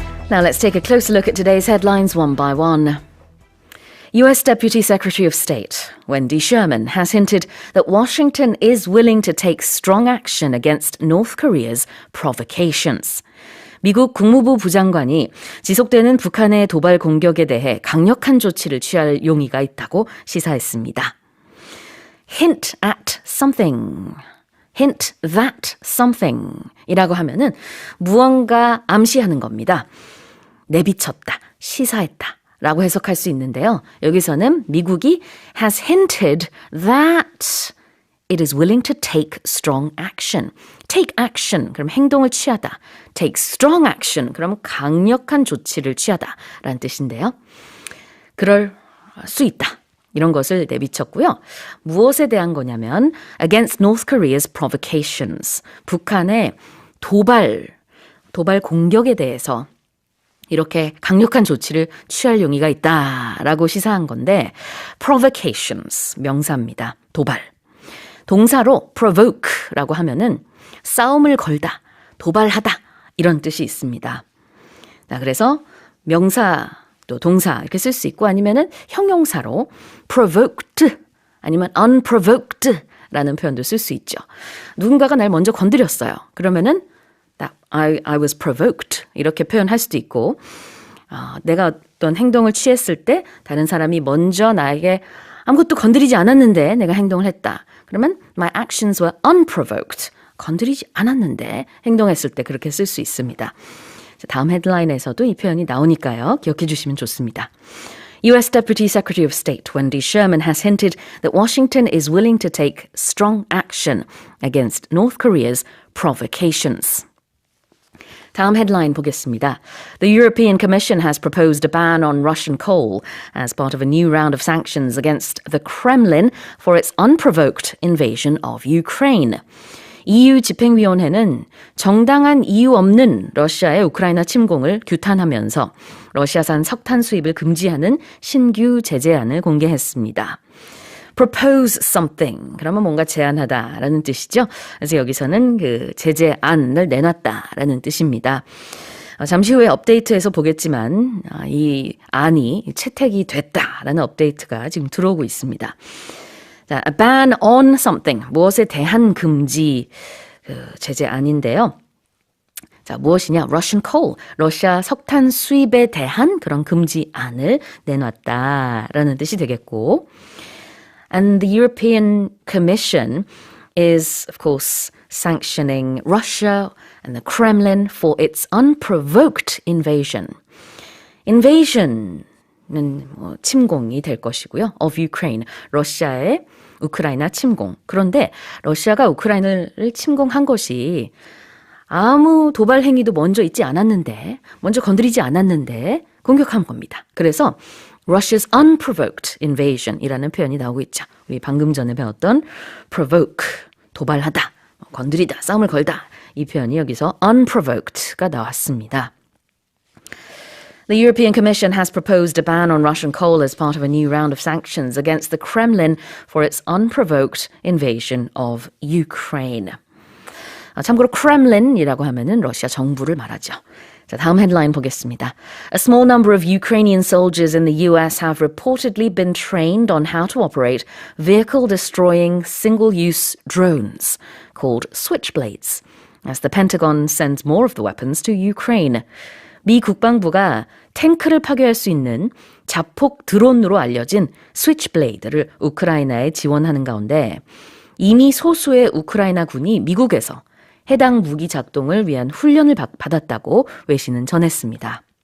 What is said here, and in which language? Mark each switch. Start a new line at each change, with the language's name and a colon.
English: Now let's take a closer look at today's headlines one by one. U.S. Deputy Secretary of State Wendy Sherman has hinted that Washington is willing to take strong action against North Korea's provocations.
Korean: 미국 국무부 부장관이 지속되는 북한의 도발 공격에 대해 강력한 조치를 취할 용의가 있다고 시사했습니다.
English: Hint at something. Hint that something
Korean: 이라고 하면은 무언가 암시하는 겁니다. 내비쳤다, 시사했다 라고 해석할 수 있는데요. 여기서는 미국이
English: has hinted that it is willing to take strong action. Take action,
Korean: 그럼 행동을 취하다.
English: Take strong action,
Korean: 그럼 강력한 조치를 취하다 라는 뜻인데요. 그럴 수 있다. 이런 것을 내비쳤고요. 무엇에 대한 거냐면
English: against North Korea's provocations.
Korean: 북한의 도발 공격에 대해서 이렇게 강력한 조치를 취할 용의가 있다라고 시사한 건데 provocations, 명사입니다. 도발. 동사로 provoke라고 하면은 싸움을 걸다, 도발하다 이런 뜻이 있습니다. 자, 그래서 명사 또 동사 이렇게 쓸 수 있고 아니면은 형용사로 provoked 아니면 unprovoked라는 표현도 쓸 수 있죠. 누군가가 날 먼저 건드렸어요. 그러면은
English: I was provoked
Korean: 이렇게 표현할 수도 있고 내가 어떤 행동을 취했을 때 다른 사람이 먼저 나에게 아무것도 건드리지 않았는데 내가 행동을 했다. 그러면
English: my actions were unprovoked.
Korean: 건드리지 않았는데 행동했을 때 그렇게 쓸 수 있습니다. 다음 헤드라인에서도 이 표현이 나오니까요. 기억해 주시면 좋습니다.
English: U.S. Deputy Secretary of State Wendy Sherman has hinted that Washington is willing to take strong action against North Korea's provocations.
Korean: 다음 헤드라인 보겠습니다.
English: The European Commission has proposed a ban on Russian coal as part of a new round of sanctions against the Kremlin for its unprovoked invasion of Ukraine.
Korean: EU 집행위원회는 정당한 이유 없는 러시아의 우크라이나 침공을 규탄하면서 러시아산 석탄 수입을 금지하는 신규 제재안을 공개했습니다.
English: propose something.
Korean: 그러면 뭔가 제안하다라는 뜻이죠. 그래서 여기서는 그 제재안을 내놨다라는 뜻입니다. 잠시 후에 업데이트에서 보겠지만 이 안이 채택이 됐다라는 업데이트가 지금 들어오고 있습니다.
English: 자, a ban on something.
Korean: 무엇에 대한 금지 제재안인데요. 자, 무엇이냐? Russian coal. 러시아 석탄 수입에 대한 그런 금지안을 내놨다라는 뜻이 되겠고
English: And the European Commission is, of course, sanctioning Russia and the Kremlin for its unprovoked invasion.
Korean: Invasion은 침공이 될 것이고요.
English: Of Ukraine,
Korean: 러시아의 우크라이나 침공. 그런데 러시아가 우크라이나를 침공한 것이 아무 도발 행위도 먼저 있지 않았는데, 먼저 건드리지 않았는데 공격한 겁니다. 그래서
English: Russia's unprovoked invasion
Korean: 이라는 표현이 나오고 있죠. 우리 방금 전에 배웠던 provoke, 도발하다, 건드리다, 싸움을 걸다. 이 표현이 여기서 unprovoked가 나왔습니다.
English: The European Commission has proposed a ban on Russian coal as part of a new round of sanctions against the Kremlin for its unprovoked invasion of Ukraine.
Korean: 참고로 Kremlin이라고 하면은 러시아 정부를 말하죠. 자, 다음 헤드라인 보겠습니다.
English: A small number of Ukrainian soldiers in the US have reportedly been trained on how to operate vehicle-destroying single-use drones called switchblades, as the Pentagon sends more of the weapons to Ukraine.
Korean: 미 국방부가 탱크를 파괴할 수 있는 자폭 드론으로 알려진 스위치블레이드를 우크라이나에 지원하는 가운데 이미 소수의 우크라이나 군이 미국에서 해당 무기 작동을 위한 훈련을 받았다고 외신은 전했습니다.